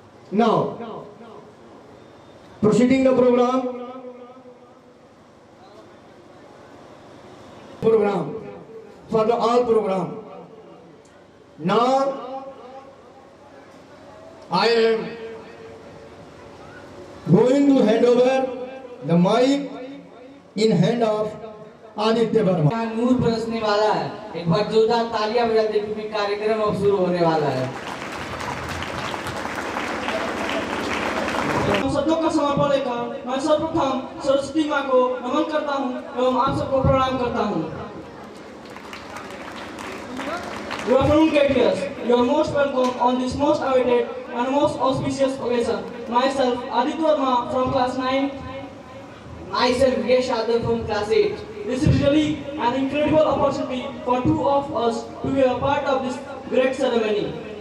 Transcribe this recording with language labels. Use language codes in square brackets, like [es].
[en] Now, proceeding the program for the all program. Now, I am going to hand over the mic in hand of Aditya Verma. [hi] यहाँ नूर बरसने वाला है। एक बार जोरदार तालियां बजा दे क्योंकि कार्यक्रम अब शुरू होने वाला है। शब्दों का समर्पण लेकर मैं सर्वप्रथम सरस्वती माँ को नमन करता हूँ एवं आप सबको प्रणाम करता हूँ। [en] Good afternoon, KTS. You are most welcome on this most awaited and most auspicious occasion. Myself, Aditya Verma from class 9. Myself, Yash Yadav from class 8. This is really an incredible opportunity for two of us to be a part of this great ceremony.